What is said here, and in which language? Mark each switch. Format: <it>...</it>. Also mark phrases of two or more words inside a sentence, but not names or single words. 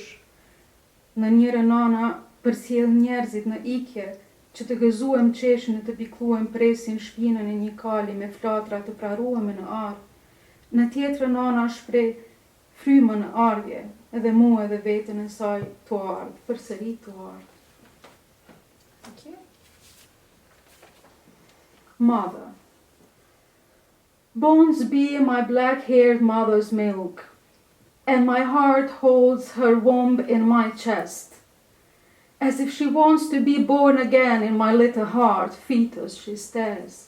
<sq>Në njëre nana përsjell njerëzit në ikje, që të gëzuem qeshin e të pikluem presin shpinën e një kali me flatra të prarueme në arë. Në tjetrën nana shpreh frymën në ardhje, edhe mua edhe vetën e saj të ardhë, përsëri të ardhë.</sq> <en>Okay. Mother. Bones be my black-haired mother's milk, and my heart holds her womb in my chest. As if she wants to be born again in my little heart, fetus, she stares.</en>